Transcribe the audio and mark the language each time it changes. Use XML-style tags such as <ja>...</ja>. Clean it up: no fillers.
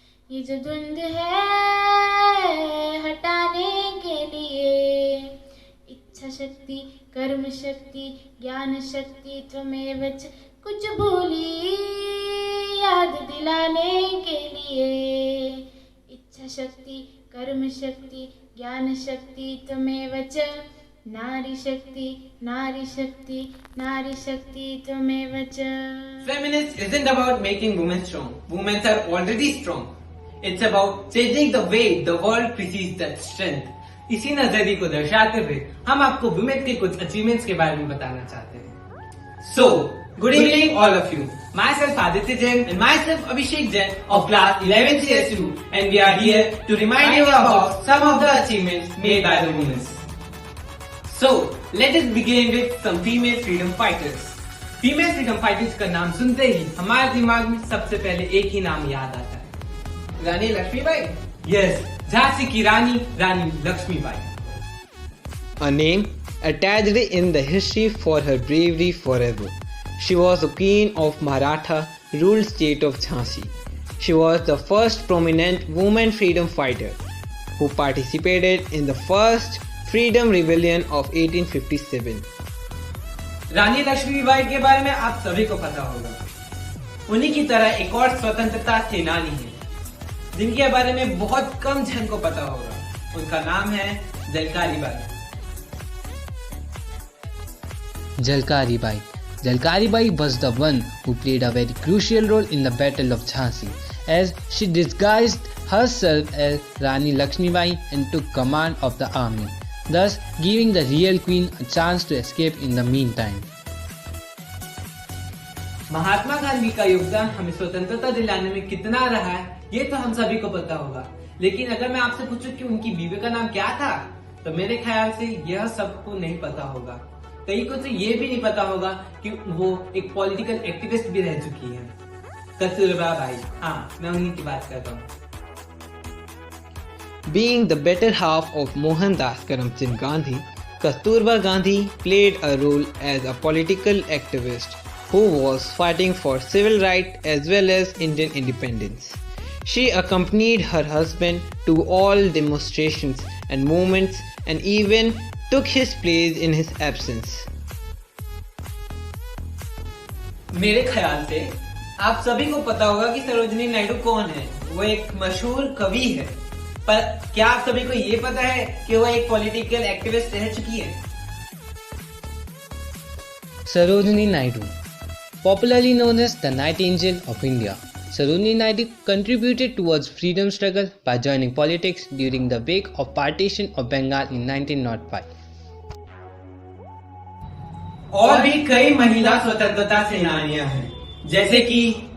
<hi>ये जो द्वंद्व है हटाने के लिए, इच्छा शक्ति, कर्म शक्ति, ज्ञान शक्ति त्वमेव च, कुछ भूली याद दिलाने के लिए। इच्छा शक्ति, कर्म शक्ति, ज्ञान शक्ति त्वमेव च, नारी शक्ति, नारी शक्ति, नारी शक्ति त्वमेव च।</hi> <en>Feminist isn't about making women strong. Women are already strong. It's about changing the way the world perceives that strength.</en> <hi>इसी नजरिए को दर्शाते हुए हम आपको वुमेन के कुछ अचीवमेंट्स के बारे में बताना चाहते हैं।</hi> <en>So, good evening all of you. Myself Aditya Jain and myself Abhishek Jain of class 11 CSU, and we are here to remind you about some of the achievements made by the women. So, let us begin with some female freedom fighters. Female freedom fighters</en> <hi>का नाम सुनते ही हमारे दिमाग में सबसे पहले एक ही नाम याद आता है, रानी लक्ष्मीबाई। Yes, झांसी की रानी, रानी Lakshmibai.</hi> <en>A name attached in the history for her bravery forever. She was the queen of Maratha ruled state of Jhansi. She was the first prominent woman freedom fighter who participated in the first freedom rebellion of 1857.</en> <hi>रानी लक्ष्मीबाई के बारे में आप सभी को पता होगा। उन्हीं की तरह एक और स्वतंत्रता सेनानी है जिनके बारे में बहुत कम जन को पता होगा। उनका नाम है Jhalkari Bai.</hi> <en>Jalkari Bai. Jalkari Bai was the one who played a very crucial role in the Battle of Jhansi, as she disguised herself as Rani Lakshmi Bai and took command of the army, thus giving the real queen a chance to escape in the meantime.</en> <hi>Mahatma Gandhi का योगदान हमें स्वतंत्रता दिलाने में कितना रहा है ये तो हम सभी को पता होगा, लेकिन अगर मैं आपसे पूछूं कि उनकी बीवी का नाम क्या था तो मेरे ख्याल से यह सबको नहीं पता होगा। कई को तो ये भी नहीं पता होगा कि वो एक पॉलिटिकल एक्टिविस्ट भी रह चुकी है, कस्तूरबा बाई। हाँ, मैं उन्हीं की बात कर रहा हूँ।</hi> <en>Being the better half of Mohandas Karamchand Gandhi, Kasturba Gandhi played a role as a political activist who was fighting for civil rights as well as Indian independence. She accompanied her husband to all demonstrations and movements and even took his place in his absence.</en> <hi>मेरे ख्याल से आप सभी को पता होगा कि सरोजिनी नायडू कौन है। वो एक मशहूर कवि है, पर क्या आप सभी को ये पता है कि वो एक पॉलिटिकल एक्टिविस्ट रह चुकी है?</hi> <en>Sarojini Naidu, popularly known as the Nightingale of India. Sarojini Naidu contributed towards freedom struggle by joining politics during the wake of partition of Bengal in 1905.</en> <hi>और भी कई महिला स्वतंत्रता सेनानियां हैं, जैसे कि</hi>